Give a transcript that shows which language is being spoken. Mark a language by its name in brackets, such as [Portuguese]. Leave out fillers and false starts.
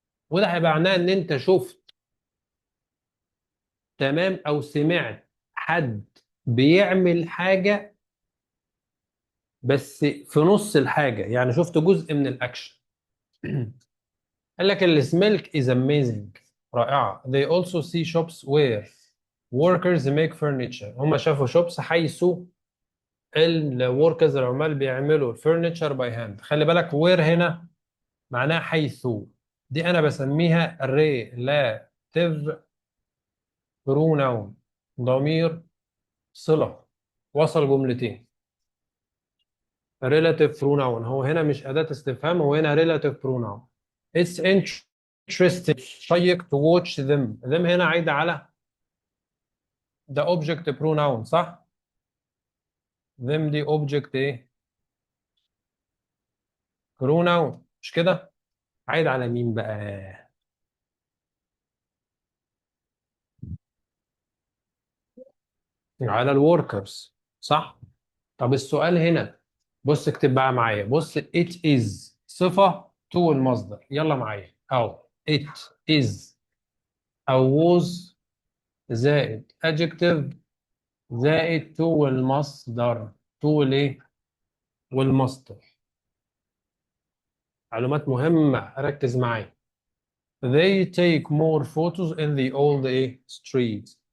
[Arabic] وده هيبقى معناه إن أنت شفت تمام أو سمعت حد بيعمل حاجة بس في نص الحاجة يعني شفت جزء من الأكشن. قال لك السميلك is amazing رائعة. [English] they also see shops where workers make furniture. [Arabic] هم شافوا shops حيث الوركرز العمال بيعملوا الفurniture by hand. خلي بالك where هنا معناها حيث. دي أنا بسميها relative pronoun ضمير صلة وصل جملتين. relative pronoun هو هنا مش أداة استفهام هو هنا relative pronoun. [English] It's interesting شيق to watch them. [Arabic] them هنا عايدة على the object pronoun صح؟ them دي object ايه؟ pronoun مش كده؟ عايد على مين بقى؟ على الوركرز صح؟ طب السؤال هنا بص اكتب بقى معايا. بص it is صفة to المصدر يلا معايا أو it is أو was زائد adjective زائد to والمصدر. to والايه؟ والمصدر. معلومات مهمة ركز معايا. [English] They take more photos in the old streets.